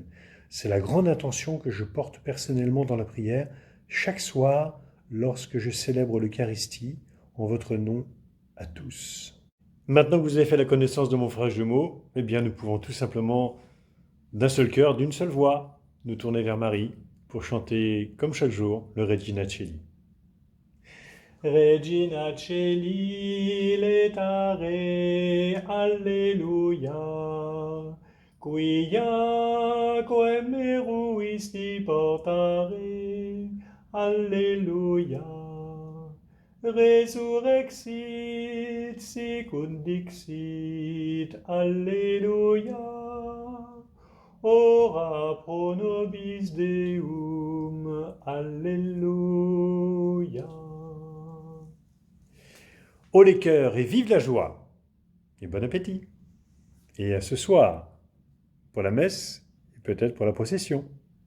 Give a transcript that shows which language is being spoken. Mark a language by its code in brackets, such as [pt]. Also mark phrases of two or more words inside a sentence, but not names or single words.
[fr] C'est la grande intention que je porte personnellement dans la prière chaque soir lorsque je célèbre l'Eucharistie en votre nom à tous. Maintenant que vous avez fait la connaissance de mon frère jumeau, eh bien nous pouvons tout simplement, d'un seul cœur, d'une seule voix, nous tourner vers Marie pour chanter, comme chaque jour, le Regina Coeli. [la] Regina Coeli, letare, alleluia, quia quem meruisti portare, alleluia. resurrexit, sic dixit, Alleluia. Ora pro nobis Deum, Alléluia. [fr] Haut les cœurs et vive la joie, et bon appétit. Et à ce soir, pour la messe, et peut-être pour la procession.